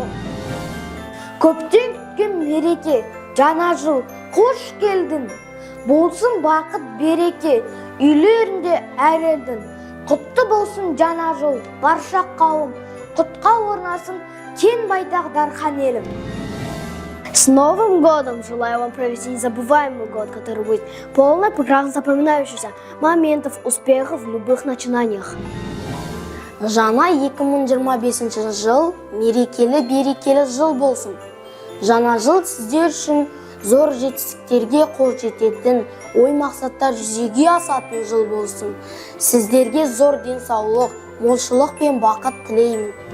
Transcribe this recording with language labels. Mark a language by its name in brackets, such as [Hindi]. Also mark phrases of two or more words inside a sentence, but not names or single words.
[Kazakh] Көптен күткен мереке, жаңа жыл, қош келдің. Болсын бақыт береке, үйлерінде әр елдің. Құтты болсын жаңа жыл, барша қауым, құтқа орнасын кен байтақ дархан елім. [Russian] С Новым годом! Желаю вам провести незабываемый год, который будет полный прекрасно запоминающихся моментов, успехов в любых начинаниях. [Kazakh] Жаңа 2025 жыл мерекелі-берекелі жыл болсын. Жаңа жыл сіздер үшін зор жетістіктерге қол жететін, ой мақсаттар жүзеге асатын жыл болсын. Сіздерге зор денсаулық, молшылық пен бақыт тілеймін.